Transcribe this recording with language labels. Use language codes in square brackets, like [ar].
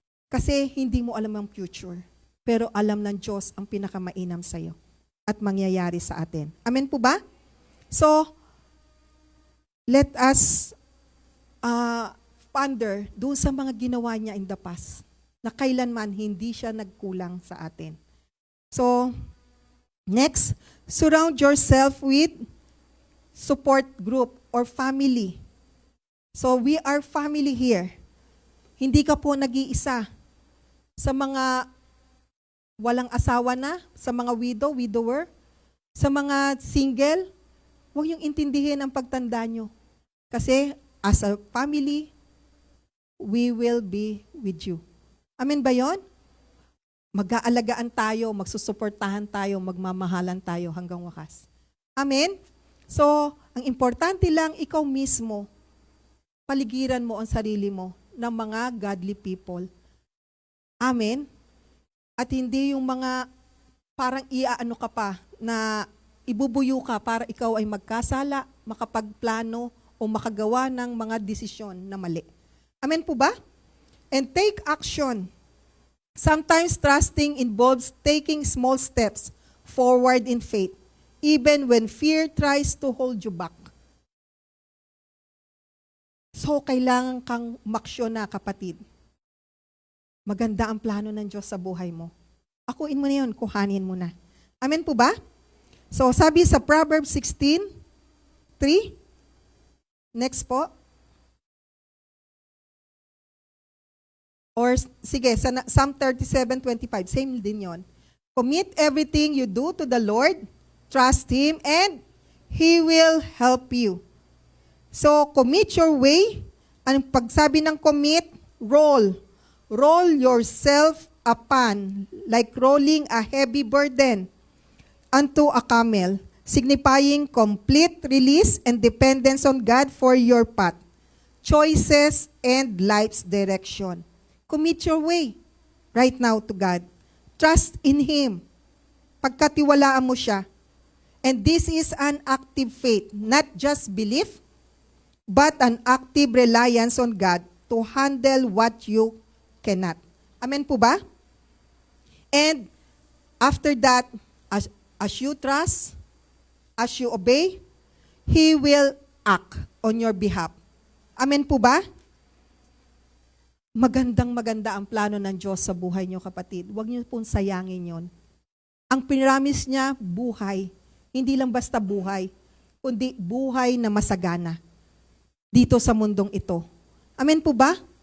[tl] Kasi hindi mo alam ang future, pero alam ng Diyos ang pinakamainam sa'yo at mangyayari sa atin. Amen po ba? So, [en] let us ponder [tl] doon sa mga ginawa niya [en] in the past, [tl] na kailanman hindi siya nagkulang sa atin. [en] So, next, surround yourself with support group or family. So, we are family here. [tl] Hindi ka po nag-iisa. Sa mga walang asawa na, sa mga widower, sa mga single, huwag niyong intindihin ang pagtanda niyo. [en] Kasi, as a family, we will be with you. [tl] Amen ba yun? Mag-aalagaan tayo, magsusuportahan tayo, magmamahalan tayo hanggang wakas. Amen? So, ang importante lang, ikaw mismo, paligiran mo ang sarili mo ng mga godly people. Amen? At hindi yung mga parang iaano ka pa na ibubuyo ka para ikaw ay magkasala, makapagplano o makagawa ng mga desisyon na mali. Amen po ba? [en] And take action. Sometimes trusting involves taking small steps forward in faith, even when fear tries to hold you back. [tl] So, kailangan kang umaksyon na, kapatid. Maganda ang plano ng Diyos sa buhay mo. Akuin mo na yun, kuhanin mo na. Amen po ba? So, sabi sa Proverbs 16:3. Next po. Or, sige, sa Psalm 37:25, same din yon. [en] Commit everything you do to the Lord, trust Him, and He will help you. So, commit your way. [tl] Ang pagsabi ng commit, roll. [en] Roll yourself upon, like rolling a heavy burden unto a camel, signifying complete release and dependence on God for your path, choices, and life's direction. Commit your way right now to God. Trust in Him. [tl] Pagkatiwalaan mo siya. [en] And this is an active faith, not just belief, but an active reliance on God to handle what you cannot. [tl] Amen po ba? [en] And after that, as you trust, as you obey, He will act on your behalf. [tl] Amen po ba? Magandang-maganda ang plano ng Diyos sa buhay niyo, kapatid. Huwag niyo pong sayangin yon. Ang pinramis niya, buhay. Hindi lang basta buhay, kundi buhay na masagana dito sa mundong ito. Amen po ba?